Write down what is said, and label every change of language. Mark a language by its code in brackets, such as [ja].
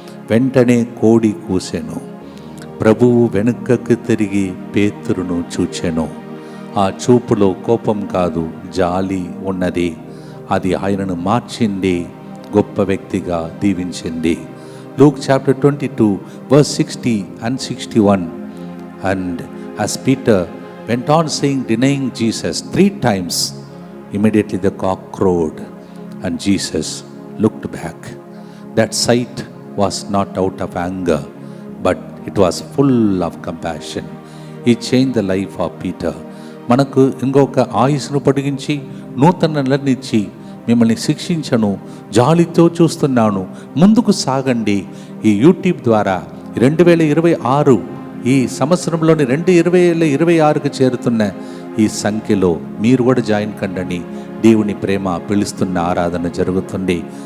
[te] వెంటనే కోడి కూసెను. ప్రభువు వెనుకకు తిరిగి పేతురును చూచెను. ఆ చూపులో కోపం కాదు, జాలి ఉన్నది. అది ఆయనను మార్చింది, గొప్ప వ్యక్తిగా దీవించింది. [en] Luke chapter 22 verse 60 and 61. And as Peter went on saying, denying Jesus 3 times, immediately the cock crowed and Jesus looked back. That sight was not out of anger, but it was full of compassion. He changed the life of Peter. [te] మనకు ఇంకొక ఆయుస్సును పొడిగించి నూతన నెలనిచ్చి మిమ్మల్ని శిక్షించను, జాలితో చూస్తున్నాను, ముందుకు సాగండి. ఈ YouTube ద్వారా 2026 ఈ సంవత్సరంలోని 2026కు చేరుతున్న ఈ సంఖ్యలో మీరు కూడా జాయిన్ కండని దేవుని ప్రేమ పిలుస్తున్న ఆరాధన జరుగుతుంది.